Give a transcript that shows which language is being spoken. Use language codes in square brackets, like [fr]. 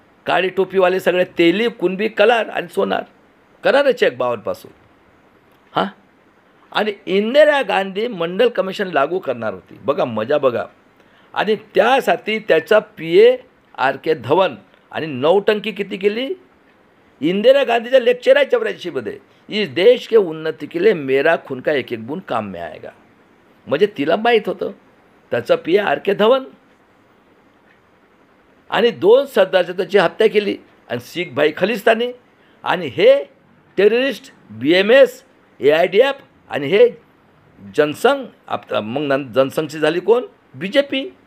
[mr] काळी टोपीवाले सगळे, तेली, कुणबी, कलार आणि सोनार. करा ना चेक 52पासून. हां, आणि इंदिरा गांधी मंडल कमिशन लागू करणार होती. बघा मजा बघा. आणि त्यासाठी त्याचा PA RK धवन आणि नौटंकी किती केली? इंदिरा गांधीचा लेक्चर आहे 84मध्ये, [hi] इस देश के उन्नति के लिए मेरा खून का एक एक बूंद काम में आएगा. [mr] म्हणजे तिला माहीत होतं. त्याचा PA RK धवन. आणि 2 सरदारची त्याची हत्या केली, आणि शीख भाई खलिस्तानी, आणि हे टेररिस्ट BMS, AIDF, आणि हे जनसंघ. मग जनसंघची झाली कोण? BJP.